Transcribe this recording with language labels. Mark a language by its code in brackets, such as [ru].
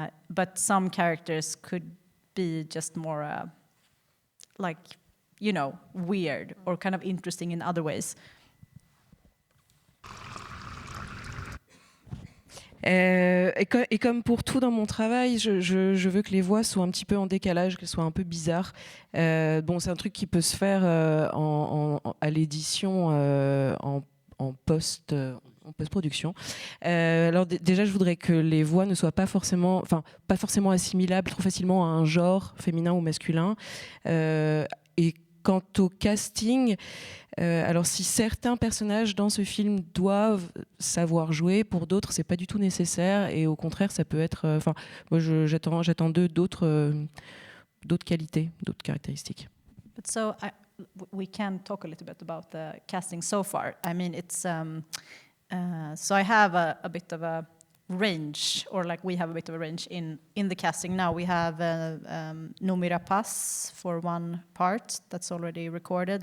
[en] But some characters could be just more like, you know, weird or kind of interesting in other ways. [fr] Et comme pour tout dans mon travail, je veux que les voix soient un petit peu en décalage, qu'elles soient un peu bizarres. Bon, c'est un truc qui peut se faire à l'édition en post-production. Alors déjà, je voudrais que les voix ne soient pas forcément assimilables trop facilement à un genre féminin ou masculin. Et quant au casting, alors si certains personnages dans ce film doivent savoir jouer, pour d'autres c'est pas du tout nécessaire, et au contraire ça peut être. Moi j'attends d'autres qualités, d'autres caractéristiques. [en] But so we can talk a little bit about the casting so far. I mean, it's so I have a bit of a range, or like we have a bit of a range in the casting now. We have Noomi Rapace for one part that's already recorded.